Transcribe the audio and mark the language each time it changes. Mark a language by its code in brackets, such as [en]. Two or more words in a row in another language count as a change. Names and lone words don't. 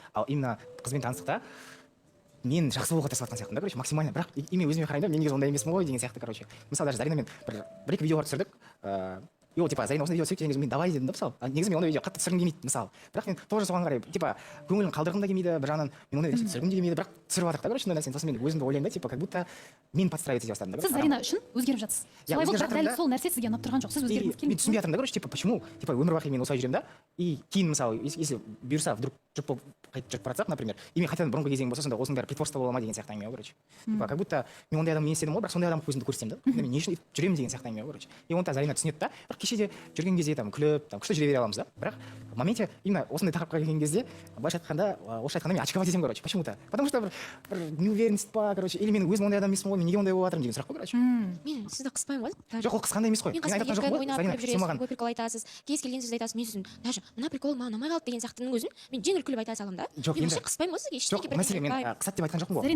[kk] Ал именно қызбен таныстықта мен жақсы болуға тырысып жатқан сияқтымын да, [ru] короче, максимально. [kk] Бірақ мен өзіме қараймын да, мен негізі ондай емеспін ғой деген сияқты, короче. Мысалы даже Заринамен бір-екі видеолар түсірдік. И ол типа Зарина осындай видео түсірейік деген кезде мен давай дедім да, мысалы. Негізі мен ондай видео қатты түсіргім келмейді, мысалы. Бірақ мен тоже соған қарай типа көңілін қалдырғым да келмейді, бір жағынан мен ондай түсіргім де келмейді, бірақ түсіріп жатырмық та, короче, сондай нәрсені. Сосын мен өзімді ойлаймын да, [ru] типа как будто [kk] мен подстраиваться ете бастадым да. Сіз Зарина үшін өзгеріп жатсыз. Солай болып, бірақ дәл сол нәрсе сізге ұнап тұрған жоқ. Сіз өзгергіңіз келмейді. Мен түсінбей жатырмын да, [ru] короче, типа почему? [kk] Типа өмір бақи мен осылай жүремін да. И кейін мысалы, если бұйырса вдруг жұп болып қайтып жүріп бара жатсақ, [ru] например, и [kk] мен қайтадан бұрынғы кезең болса, сонда осының бәрі притворство бола ма деген сияқты әңгіме ғой, короче. [ru] Типа как будто [kk] мен ондай адам емес едім ғой, бірақ сондай адамға өзімді көрсетемін да. Мен не үшін жүремін деген сияқты әңгіме ғой, короче. И оны да Зарина түсінеді да. Бірақ кеше де жүрген кезде там күліп, там күшті жүре бере аламыз да. Бірақ [ru] в моменте именно [kk] осындай тақырыпқа келген кезде былайша айтқанда, орысша айтқанда мен очковать етемін, короче. [ru] Почему-то. Потому что [kk] бір неуверенность па, [ru] короче, или [kk] мен өзім ондай адам емеспін ғой, мен неге ондай болып жатырмын деген сұрақ қой, короче. Мен сізді қыспаймын ғой. Жоқ, ол қысқанда емес қой. Мен қасында еркін ойнап күліп жүресіз, ой прикол айтасыз, кез келген сөзді айтасыз. Мен сіздің даже мына прикол маған ұнамай қалды деген сияқтының өзін мен жеңіл күліп айта саламын да. Мен вообще қыспаймын ғой сізге, ештеңе бір мәселе мен қысады деп айтқан жоқпын ғой.